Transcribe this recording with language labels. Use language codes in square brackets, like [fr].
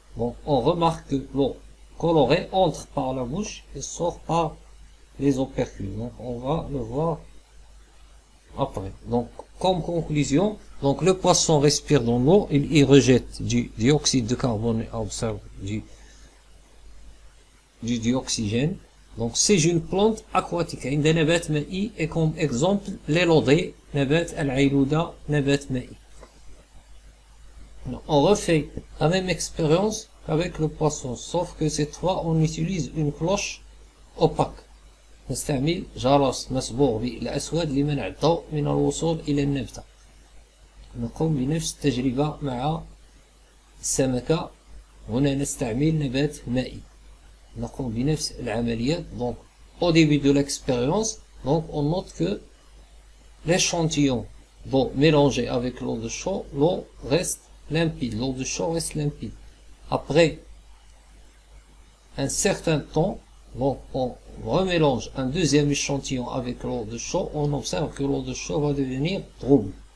[fr] Donc, on remarque que l'eau colorée entre par la bouche et sort par les opercules. Donc, on va le voir après. Donc, comme conclusion, donc le poisson respire dans l'eau, il y rejette du dioxyde de carbone et absorbe du dioxygène. Donc, c'est une plante aquatique. [ar] عندنا نبات مائي [fr] et comme exemple l'élodée, [ar] نبات العيلودة, نبات مائي. [fr] On refait la même expérience qu'avec le poisson, sauf que cette fois on utilise une cloche opaque. [ar] نستعمل جرس مصبوغ بالأسود لمنع الضوء من الوصول إلى النبتة. نقوم بنفس التجربة مع السمكة. هنا نستعمل نبات مائي. نقوم بنفس العمليات. [fr] Donc, au début de l'expérience, donc on note que l'échantillon d'eau mélangé avec l'eau de chaud, l'eau reste limpide. L'eau de chaud reste limpide. Après un certain temps, donc on remélange un deuxième échantillon avec l'eau de chaud, on observe que l'eau de chaud va devenir trouble.